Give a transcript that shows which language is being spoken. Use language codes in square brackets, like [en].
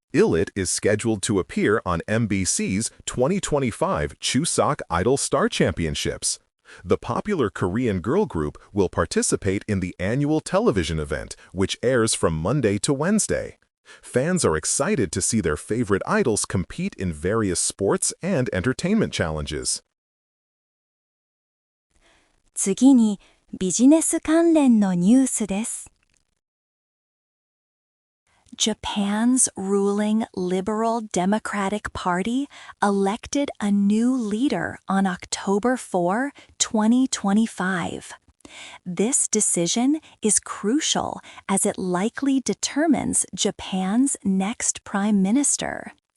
[en] Illit is scheduled to appear on MBC's 2025 Chuseok Idol Star Championships. The popular Korean girl group will participate in the annual television event, which airs from Monday to Wednesday. Fans are excited to see their favorite idols compete in various sports and entertainment challenges. [ja] 次にビジネス関連のニュースです。 [en] Japan's ruling Liberal Democratic Party elected a new leader on October 4, 2025. This decision is crucial as it likely determines Japan's next prime minister.